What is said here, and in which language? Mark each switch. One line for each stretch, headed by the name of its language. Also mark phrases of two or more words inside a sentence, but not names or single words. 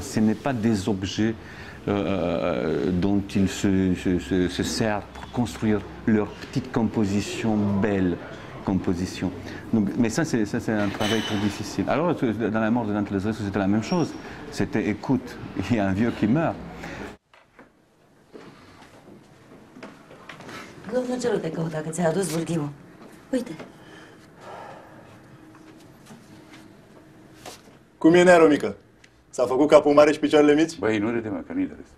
French: Ce n'est pas des objets dont ils se servent pour construire leur petite composition, belle composition. Donc, mais ça, c'est un travail très difficile. Alors, dans La mort de Dante Lazarescu, c'était la même chose. C'était, écoute, il y a un vieux qui meurt.
Romanian: Domnul Gelu te căuta, că ți-a adus vârghiul. Uite. Cum e, Nero, mică? S-a făcut capul mare și picioarele mici? Băi, nu râde, mă, că nu-i de râs.